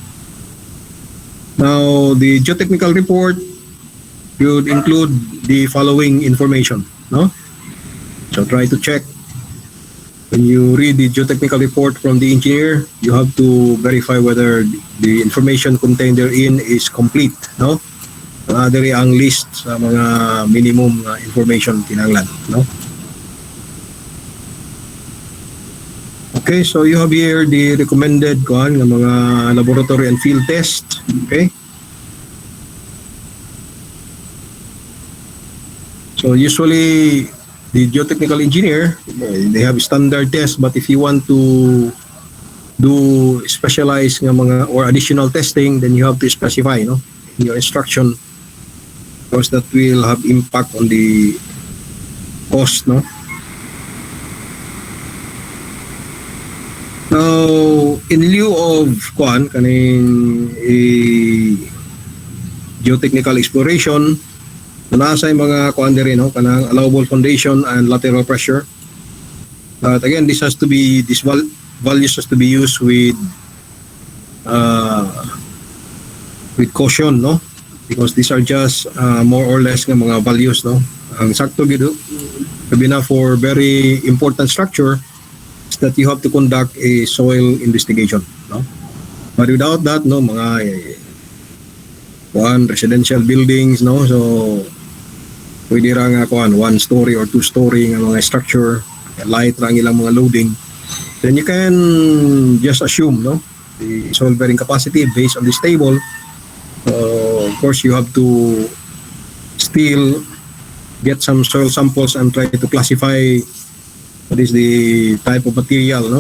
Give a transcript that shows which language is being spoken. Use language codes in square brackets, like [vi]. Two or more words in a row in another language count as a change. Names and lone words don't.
[en] Now, the geotechnical report would include the following information, no? So try to check. When you read the geotechnical report from the engineer, you have to verify whether the information contained therein is complete, no? [ceb] Diri ang list sa mga [en] minimum information [ceb] kinahanglan, no? [en] Okay, so you have here the recommended [tl] ng mga [en] laboratory and field test, okay? So usually the geotechnical engineer, they have standard tests, but if you want to do specialized [ceb] nga mga [en] or additional testing, then you have to specify, no, in your instruction, because that will have impact on the cost, no. Now, in lieu of kaning geotechnical exploration, [ceb] nasa yung mga diri, [en] no, kanang allowable foundation and lateral pressure. But again, these values has to be used with caution, no, because these are just more or less [ceb] nga mga [en] values, no. [hil] Ang sakto gid sabi na [en] for very important structure is that you have to conduct a soil investigation, no. But without that, no, mga residential buildings, no, so [ceb] pwede ra nga [en] one story or two story [ceb] nga mga [en] structure, light [ceb] ra ang ilang mga [en] loading, then you can just assume, no, the soil bearing capacity based on this table. Of course, you have to still get some soil samples and try to classify what is the type of material, no.